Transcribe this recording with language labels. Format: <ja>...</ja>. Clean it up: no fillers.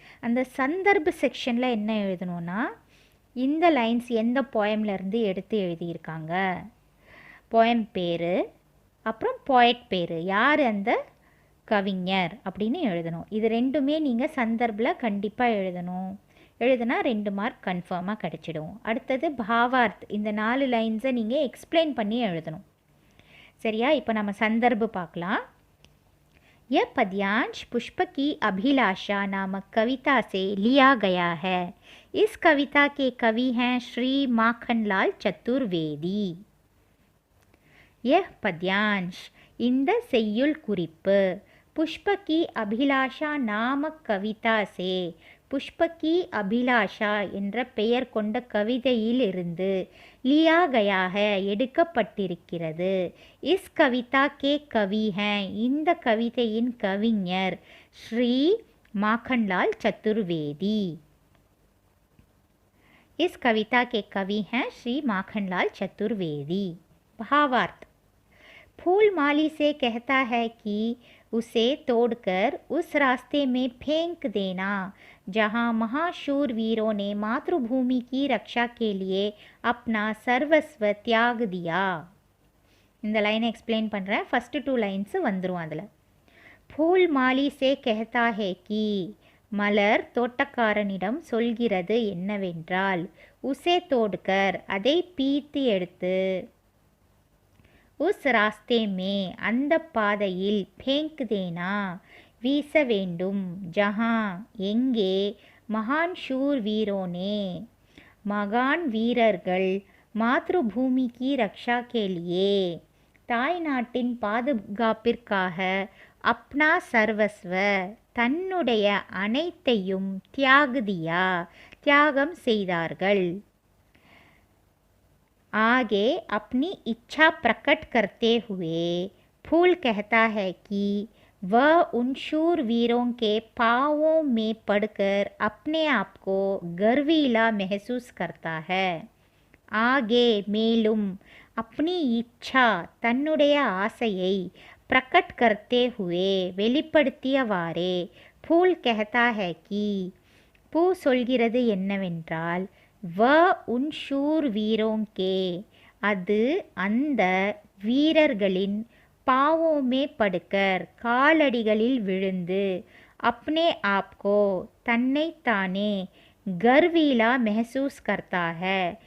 <ta>அந்த சந்தர்ப் செக்ஷனில் என்ன எழுதணும்னா, இந்த லைன்ஸ் எந்த போயம்லேருந்து எடுத்து எழுதியிருக்காங்க, போயம் பேர், அப்புறம் போயட் பேர், யார் அந்த கவிஞர் அப்படின்னு எழுதணும். இது ரெண்டுமே நீங்கள் சந்தர்ப்பில் கண்டிப்பாக எழுதணும். எழுதுனா 2 மார்க் கன்ஃபார்மாக கிடச்சிடும். அடுத்தது பாவார்த். இந்த 4 லைன்ஸை நீங்கள் எக்ஸ்பிளைன் பண்ணி எழுதணும். சரியா? இப்போ நம்ம சந்தர்ப்பு பார்க்கலாம்.</ta> <hi>यह पद्यांश पुष्प की अभिलाषा नामक कविता से लिया गया है. इस कविता के कवि हैं श्री माखनलाल चतुर्वेदी. यह पद्यांश</hi> <ta>இந்த செய்யுள் குறிப்பு</ta> <hi>புஷ்ப கி அபிலாஷா நாமக் கவிதா சே,</hi> <ta>புஷ்ப கி அபிலாஷா என்ற பெயர் கொண்ட கவிதையிலிருந்து,</ta> <hi>லியா கயா ஹை</hi> <ta>எடுக்கப்பட்டிருக்கிறது.</ta> <hi>Is Kavitha K Kavi high</hi> <ta>இந்த கவிதையின் கவிஞர்</ta> <hi>ஸ்ரீ மாखनलाल चतुर्वेदी. इस कविता के कवि हैं श्री माखनलाल चतुर्वेदी. भावार्थ. फूल माली से कहता है कि उसे तोड़कर उस रास्ते में फेंक देना जहाँ महाशूर वीरों ने मातृभूमि की रक्षा के लिए अपना सर्वस्व त्याग दिया.</hi> <ta>இந்த லைனை எக்ஸ்பிளைன் பண்ணுறேன். ஃபஸ்ட்டு 2 லைன்ஸு வந்துடும் அதில்.</ta> <hi>फूल माली से कहता है कि</hi> <ta>மலர் தோட்டக்காரனிடம் சொல்கிறது என்னவென்றால்,</ta> <hi>உசே தோடுக்கர்</hi> <ta>அதை பீத்து எடுத்து,</ta> <hi>உஸ் ராஸ்தே மே</hi> <ta>அந்த பாதையில்,</ta> <hi>பேங்க் தேனா</hi> <ta>வீச வேண்டும்,</ta> <hi>ஜஹா</hi> <ta>எங்கே,</ta> <hi>மகான் ஷூர் வீரோனே</hi> <ta>மகான் வீரர்கள்,</ta> <hi>மாத்ருபூமி கி ரக்ஷா கே லியே</hi> <ta>தாய் நாட்டின் பாதுகாப்பிற்காக</ta> <hi>அப்னா சர்வஸ்வ</hi> <ta>தன்னுடைய அனைத்தையும் தியாகம் செய்தார்கள்.</ta> <hi>आगे अपनी इच्छा प्रकट करते हुए फूल कहता है कि वह उन शूरवीरों के पांवों में पड़कर अपने आप को गर्वीला महसूस करता है. आगे</hi> <ta>மேலும்</ta> <hi>अपनी इच्छा</hi> <ta>தன்னுடைய ஆசையை</ta> <hi>प्रकट करते हुए</hi> <ta>வெளிப்படுத்தியவாறே</ta> <hi>फूल कहता है कि</hi> <ta>பூ சொல்கிறது என்னவென்றால்</ta> <hi>வ உன் ஷூர் வீரோங்கே</hi> <ta>அது அந்த வீரர்களின்</ta> <hi>பாவோமே படுக்கர்</hi> <ta>காலடிகளில் விழுந்து</ta> <hi>அப்னே ஆப்கோ</hi> <ta>தன்னைத்தானே</ta> <hi>கர்வீலா மெஹசூஸ் கர்த்தா ஹை.</hi>